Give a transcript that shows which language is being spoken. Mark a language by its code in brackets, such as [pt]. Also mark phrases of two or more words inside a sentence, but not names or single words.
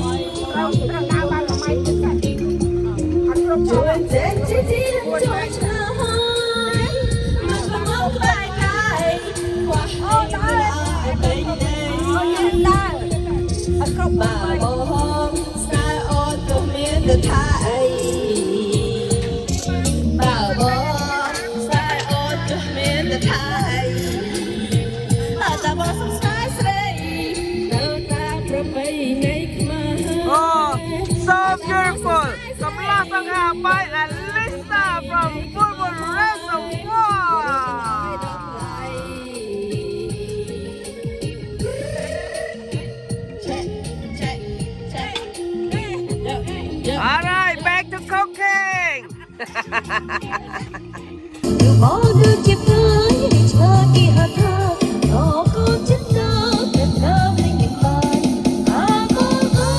[km] ជួយចេញជាទីជួយឆ្លើយមកក្រមុំផ្នែកកាយខ្វះអីមិនល្អអត់ពេញដែរអត់គ្រប់បាបងស្នេហ៍អូនក៏មានទៅថាអី បាបងស្នេហ៍អូនក៏មានទៅថាអីតែបងសុំស្នេហ៍ស្រីនៅតាមប្រពៃណីខ្មែរ [en] Oh, so beautiful. The blossom are by Alisa from Fulwood Reservoir. All right, back to cooking. [km] បងដូចជាផ្កាយឆ្លើយពីអកាអកូនចិត្តដល់តែដើមលេងមិនបានអកូន